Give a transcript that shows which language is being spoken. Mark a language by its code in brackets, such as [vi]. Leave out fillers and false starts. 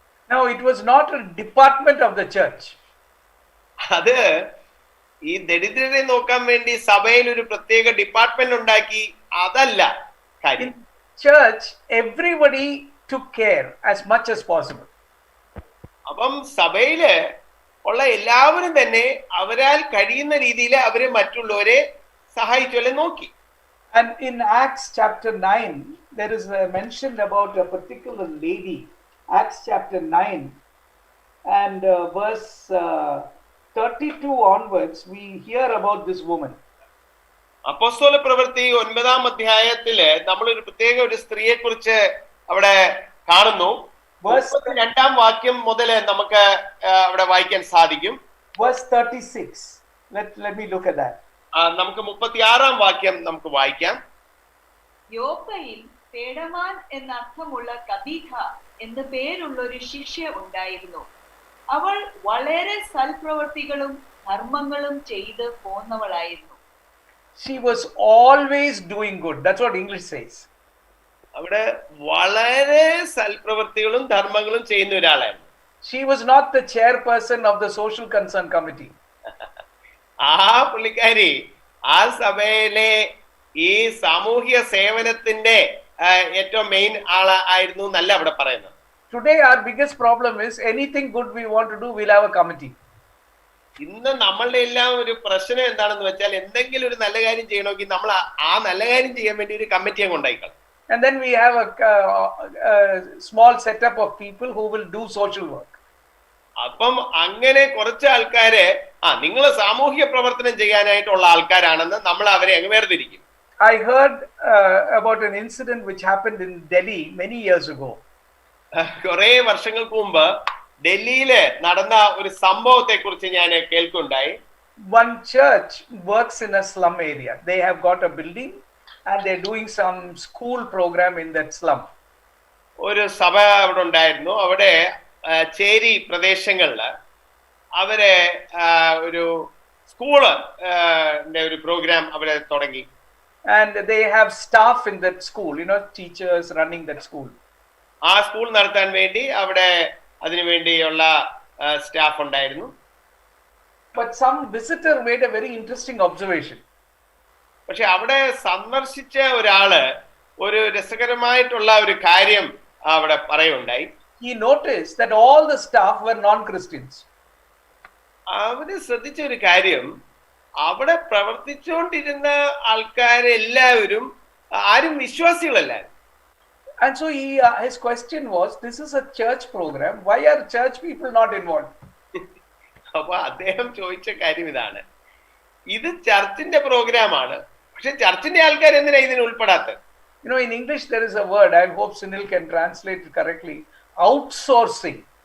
[en] Now, it was not a department of the church. [ml] അത് ഈ ദരിദ്രരെ നോക്കാൻ വേണ്ടി സഭയിൽ ഒരു പ്രത്യേക ഡിപ്പാർട്ട്മെന്റ് ഉണ്ടാക്കി, അതല്ല കാര്യം. [en] In church, everybody took care as much as possible. [ml] അപ്പം സഭയില് ഉള്ള എല്ലാവരും തന്നെ അവരാൽ കഴിയുന്ന രീതിയിൽ അവര് മറ്റുള്ളവരെ സഹായിച്ചല്ലേ നോക്കി. [en] And in Acts chapter 9, there is a mention about a particular lady. Acts chapter 9 and verse 32 onwards, we hear about this woman. [ml] അപ്പോസ്തല പ്രവൃത്തി 9-ാം അധ്യായത്തില് നമ്മളൊരു പ്രത്യേക ഒരു സ്ത്രീയെ കുറിച്ച് അവിടെ കാണുന്നു. 32-ാം വാക്യം മുതൽ നമുക്ക് അവിടെ വായിക്കാൻ സാധിക്കും. [en] Verse 36. Let me look at that. [ml] നമുക്ക് 36-ാം വാക്യം നമുക്ക് വായിക്കാം. യോപ്പയിൽ പേടമാൻ എന്നർത്ഥമുള്ള കബീഥ എന്ന പേരുള്ള ഒരു ശിഷ്യ ഉണ്ടായിരുന്നു. അവൾ വളരെ സൽപ്രവൃത്തികളും ധർമ്മങ്ങളും ചെയ്ത് പോന്നവളായിരുന്നു. [en] She was always doing good. That's what English says. [ml] അവിടെ വളരെ സൽപ്രവൃത്തികളും ധർമ്മങ്ങളും ചെയ്യുന്ന ഒരാളായിരുന്നു. [en] She was not the chairperson of the social concern committee. [ml] ആ പുള്ളിക്കാരി ആ സഭയിലെ ഈ സാമൂഹ്യ സേവനത്തിന്റെ ഏറ്റവും മെയിൻ ആയിരുന്നു എന്നല്ല അവിടെ പറയുന്നത്. [en] Today our biggest problem is anything good we want to do, we'll have a committee. [ml] ഇന്ന് നമ്മളുടെ എല്ലാം ഒരു പ്രശ്നം എന്താണെന്ന് വെച്ചാൽ എന്തെങ്കിലും ഒരു നല്ല കാര്യം ചെയ്യണമെങ്കിൽ നമ്മൾ ആ നല്ല കാര്യം ചെയ്യാൻ വേണ്ടി ഒരു കമ്മിറ്റി അങ്ങ് ഉണ്ടായിക്കളാം. [en] And then we have a small setup of people who will do social work. [ml] അപ്പം അങ്ങനെ കുറച്ച് ആൾക്കാര് നിങ്ങൾ സാമൂഹ്യ പ്രവർത്തനം ചെയ്യാനായിട്ടുള്ള ആൾക്കാരാണെന്ന് നമ്മൾ അവരെ അങ്ങ് വേർതിരിക്കും. [en] I heard about an incident which happened in Delhi many years ago. [ml] കുറെ വർഷങ്ങൾക്ക് മുമ്പ് ഡൽഹിയില് നടന്ന ഒരു സംഭവത്തെ കുറിച്ച് ഞാൻ കേൾക്കുണ്ടായി. [en] One church works in a slum area. They have got a building and they're doing some school program in that slum. [ml] ഒരു സഭ അവിടെ ഉണ്ടായിരുന്നു. അവിടെ ചേരി പ്രദേശങ്ങളില് അവരെ ഒരു സ്കൂള് ഒരു പ്രോഗ്രാം അവരെ തുടങ്ങി. [en] And they have staff in that school, teachers running that school. [ml] ആ സ്കൂൾ നടത്താൻ വേണ്ടി അവിടെ അതിനുവേണ്ടിയുള്ള സ്റ്റാഫ് ഉണ്ടായിരുന്നു. [en] But some visitor made a very interesting observation. [ml] പക്ഷെ അവിടെ സന്ദർശിച്ച ഒരാള് ഒരു രസകരമായിട്ടുള്ള ഒരു കാര്യം അവിടെ പറയുണ്ടായി. [en] He noticed that all the staff were non-Christians. [ml] അവര് ശ്രദ്ധിച്ച ഒരു കാര്യം, അവിടെ പ്രവർത്തിച്ചുകൊണ്ടിരുന്ന ആൾക്കാരെല്ലാവരും ആരും വിശ്വാസികളല്ലായിരുന്നു. [en] And so his question was, this is a church program, why are church people not involved? [ml] അപ്പൊ അദ്ദേഹം ചോദിച്ച കാര്യം ഇതാണ്, ഇത് ചർച്ചിന്റെ പ്രോഗ്രാമാണ്, പക്ഷെ ചർച്ചിന്റെ ആൾക്കാർ എന്തിനാ ഇതിന് ഉൾപ്പെടാത്തത്? [en] In English there is a word, I hope Sunil can translate it correctly, outsourcing.